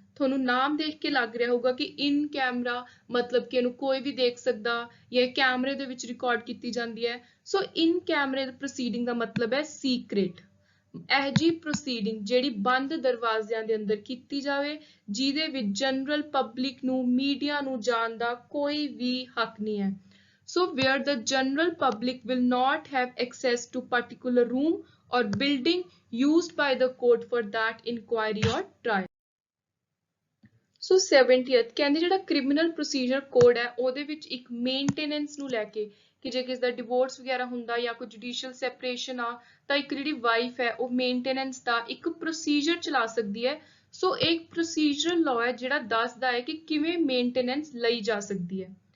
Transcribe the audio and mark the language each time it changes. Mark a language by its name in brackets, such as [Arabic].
[Punjabi] ਤੁਹਾਨੂੰ ਨਾਮ ਦੇਖ ਕੇ ਲੱਗ ਰਿਹਾ ਹੋਊਗਾ ਕਿ ਇਨ ਕੈਮਰਾ ਮਤਲਬ ਕਿ ਇਹਨੂੰ ਕੋਈ ਵੀ ਦੇਖ ਸਕਦਾ ਜਾਂ ਕੈਮਰੇ ਦੇ ਵਿੱਚ ਰਿਕਾਰਡ ਕੀਤੀ ਜਾਂਦੀ ਹੈ। ਸੋ ਇਨ ਕੈਮਰੇ ਪ੍ਰੋਸੀਡਿੰਗ ਦਾ ਮਤਲਬ ਹੈ ਸੀਕ੍ਰੇਟ, ਇਹ ਜੀ ਪ੍ਰੋਸੀਡਿੰਗ ਜਿਹੜੀ ਬੰਦ ਦਰਵਾਜ਼ਿਆਂ ਦੇ ਅੰਦਰ ਕੀਤੀ ਜਾਵੇ, ਜਿਹਦੇ ਵਿੱਚ ਜਨਰਲ ਪਬਲਿਕ ਨੂੰ, ਮੀਡੀਆ ਨੂੰ ਜਾਣ ਦਾ ਕੋਈ ਵੀ ਹੱਕ ਨਹੀਂ ਹੈ। [English] So where the general public will not have access to particular room or building used by the court for that inquiry or trial। [Punjabi] So 70th ਕਹਿੰਦੇ ਜਿਹੜਾ ਕ੍ਰਿਮੀਨਲ ਪ੍ਰੋਸੀਜਰ ਕੋਡ ਹੈ ਉਹਦੇ ਵਿੱਚ ਇੱਕ ਮੇਨਟੇਨੈਂਸ ਨੂੰ ਲੈ ਕੇ ਕਿ ਜੇ ਕਿਸ ਦਾ ਡਿਵੋਰਸ ਵਗੈਰਾ ਹੁੰਦਾ ਜਾਂ ਕੋਈ ਜੁਡੀਸ਼ੀਅਲ ਸੈਪਰੇਸ਼ਨ ਆ ਤਾਂ ਇੱਕ ਜਿਹੜੀ ਵਾਈਫ ਹੈ ਉਹ ਮੇਨਟੇਨੈਂਸ ਦਾ ਇੱਕ ਪ੍ਰੋਸੀਜਰ ਚਲਾ ਸਕਦੀ ਹੈ। ਸੋ ਇੱਕ ਪ੍ਰੋਸੀਜਰਲ ਲਾਅ ਹੈ ਜਿਹੜਾ ਦੱਸਦਾ ਹੈ ਕਿ ਕਿਵੇਂ ਮੇਨਟੇਨੈਂਸ ਲਈ ਜਾ ਸਕਦੀ ਹੈ।